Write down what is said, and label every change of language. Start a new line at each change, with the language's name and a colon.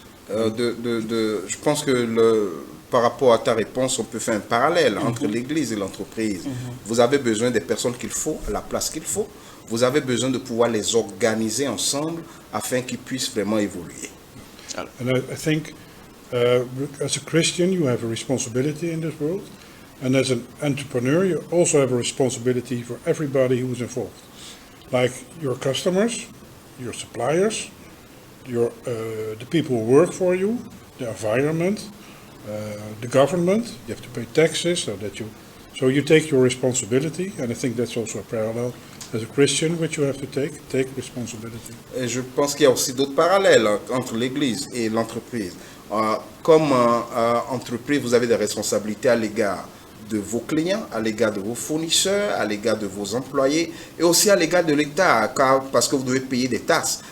French: Je pense que par rapport à ta réponse, on peut faire un parallèle entre l'Église et l'entreprise. Vous avez besoin des personnes qu'il faut, à la place qu'il faut. Vous avez besoin de pouvoir les organiser ensemble afin qu'ils puissent vraiment évoluer.
English: And I think as a Christian, you have a responsibility in this world. And as an entrepreneur, you also have a responsibility for everybody who is involved. Like your customers, your suppliers, the people who work for you, the environment, the government. You have to pay taxes, so you take your responsibility. And I think that's also a parallel as a Christian, which you have to take responsibility.
French: Et je pense qu'il y a aussi d'autres parallèles entre l'Église et l'entreprise. Comme entreprise, vous avez des responsabilités à l'égard de vos clients, à l'égard de vos fournisseurs, à l'égard de vos employés et aussi à l'égard de l'État, parce que vous devez payer des taxes.